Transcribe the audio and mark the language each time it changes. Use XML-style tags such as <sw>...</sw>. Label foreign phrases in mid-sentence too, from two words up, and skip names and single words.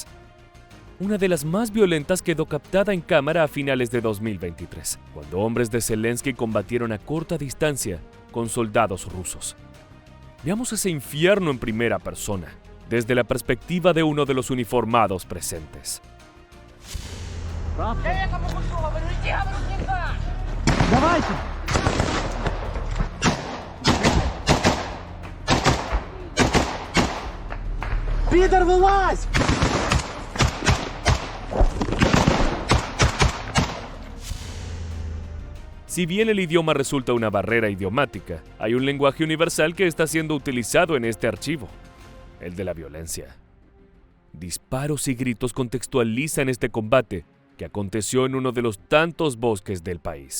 <es>Una de las más violentas quedó captada en cámara a finales de 2023, cuando hombres de Zelensky combatieron a corta distancia con soldados rusos. Veamos ese infierno en primera persona, desde la perspectiva de uno de los uniformados presentes.</es> <ru>Я якому кусу говорю, иди, говорю, не так! Давайте! Пидор, вылазь!</ru> <es>Si bien el idioma resulta una barrera idiomática, hay un lenguaje universal que está siendo utilizado en este archivo, el de la violencia. Disparos y gritos contextualizan este combate que aconteció en uno de los tantos bosques del país.</es>